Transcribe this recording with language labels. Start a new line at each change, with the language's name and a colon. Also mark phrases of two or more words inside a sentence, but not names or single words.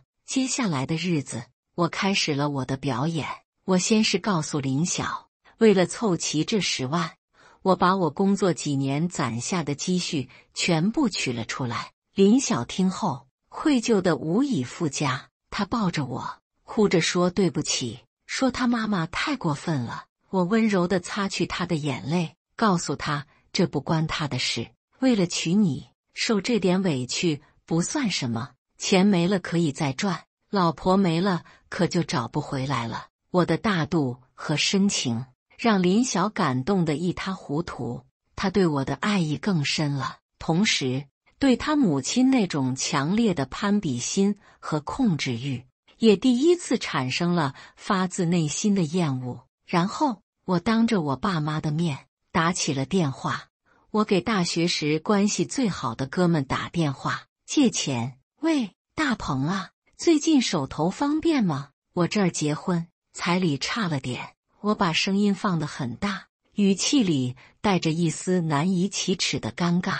Chinese: 接下來的日子，我開始了我的表演。我先是告訴林曉，為了湊齊這10萬，我把我工作幾年攢下的積蓄全部取了出來。林曉聽後，愧疚得無以復加，她抱着我，哭着說對不起，說她媽媽太過分了。我溫柔地擦去她的眼淚，告訴她這不關她的事，為了娶你，受這點委屈不算什麼，錢沒了可以再賺，老婆沒了可就找不回來了。我的大度和深情讓林曉感動得一塌糊塗，她對我的愛意更深了，同時對她母親那種強烈的攀比心和控制欲也第一次產生了發自內心的厭惡。然後我當着我爸媽的面打起了電話，我給大學時關係最好的哥們打電話借錢。喂，大鵬啊，最近手頭方便嗎？我這兒結婚，彩禮差了點。我把聲音放得很大，語氣裡帶着一絲難以啟齒的尷尬。